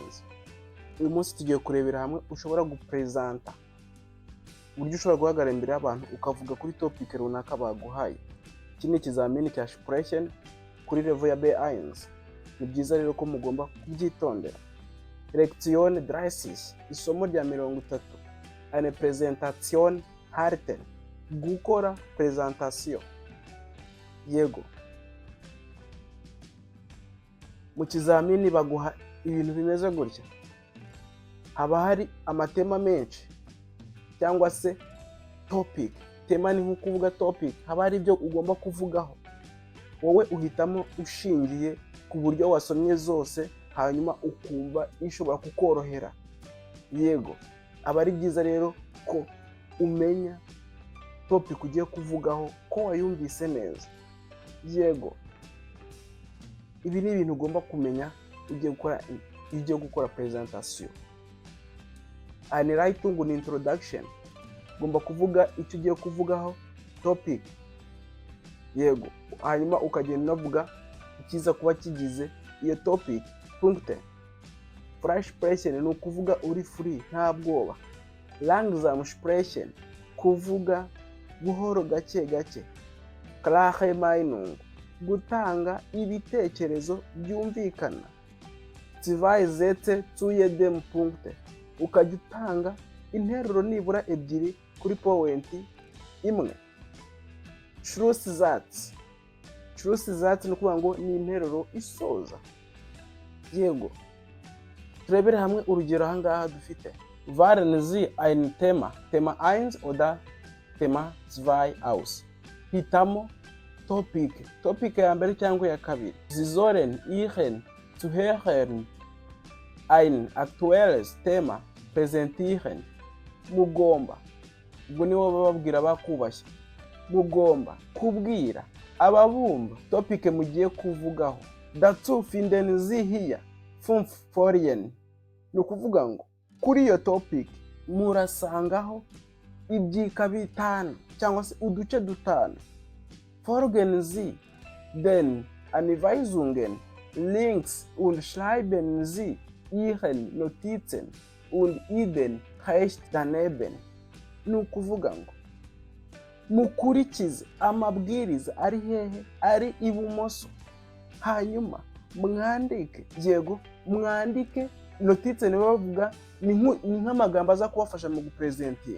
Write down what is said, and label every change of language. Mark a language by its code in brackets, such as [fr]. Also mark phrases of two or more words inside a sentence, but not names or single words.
[rw] Uyu munsi tugiye kurebera hamwe ushobora gupresenta, uburyo ushobora guhagarara imbere y'abantu ukavuga kuri topic runaka baguhaye. Iki ni ikizamini cya expression kuri level ya B1. Ni byiza rero ko mugomba kubyitondera. Lektion 36, isomo rya 30. [de] Eine Präsentation halten. [rw] Gukora presentation. Yego. Mu kizamini baguha ibintu bimeze gutya. Haba hari amatema menshi cyangwa se topic. Tema ni nko kuvuga topic, haba hari ibyo ugomba kuvugaho. Wowe uhitamo ushingiye ku buryo wasomye zose, hanyuma ukumva ishobora kukorohera. Yego. Aba ari byiza rero ko umenya topic ugiye kuvugaho ko wayumvise neza. Yego. Ibi ni ibintu ugomba kumenya ugiye gukora presentation. [de] Eine Leitung und Introduction. [rw] Ugomba kuvuga icyo ugiye kuvugaho, topic. Yego. Hanyuma ukagenda unavuga ikiza kuba kigize iyo topic. [de] Punkte. Fresh Sprechen [rw] ni ukuvuga uri free, nta bwoba. [de] Langsam Sprechen, [rw] kuvuga buhoro gake gake. [de] Klare Meinung, [rw] gutanga ibitekerezo byumvikana. [de] Zwei Sätze zu jedem Punkt, [rw] ukajya utanga interuro nibura ebyiri kuri point imwe. [de] Schlusssatz. [rw] Schlusssatz ni ukuvuga ngo ni interuro isoza. Yego. Turebere hamwe urugero ahangaha dufite. [de] Wählen Sie ein Thema, Thema 1 oder Thema 2 aus. [rw] Hitamo topic, topic ya mbere cyangwa ya kabiri. [de] Sie sollen Ihren Zuhörern ein aktuelles Thema präsentieren. [rw] Mugomba, ubwo niwo bababwira bakubashye. Mugomba kubwira ababumva topic mugiye kuvugaho. [de] Dazu finden Sie hier 5 Folien. [rw] Ni ukuvuga ngo kuri iyo topic murasangaho ibyika bitanu cyangwa se uduce dutanu. [de] Folgen Sie den Anweisungen links und schreiben Sie Ihren Notizen und Ideen rechts daneben. [rw] Ni ukuvuga ngo mukurikize amabwiriza ari hehe, ari ibumoso, hanyuma mwandike. Yego, mwandike notice. Ni bavuga ni nk'amagambo aza kubafasha mu gupresentinga.